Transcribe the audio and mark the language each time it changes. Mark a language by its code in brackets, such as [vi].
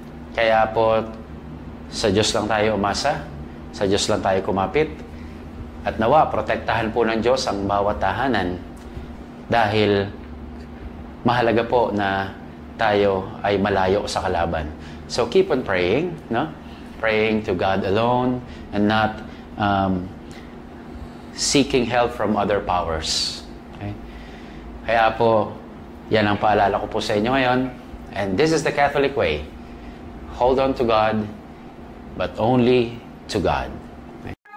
[tl] Kaya po, sa Diyos lang tayo umasa, sa Diyos lang tayo kumapit, at nawa, protektahan po ng Diyos ang bawat tahanan dahil mahalaga po na tayo ay malayo sa kalaban. [en] So keep on praying, no? Praying to God alone and not seeking help from other powers. Okay? [tl] Kaya po, yan ang paalala ko po sa inyo ngayon. [en] And this is the Catholic way. Hold on to God, but only to God. Okay?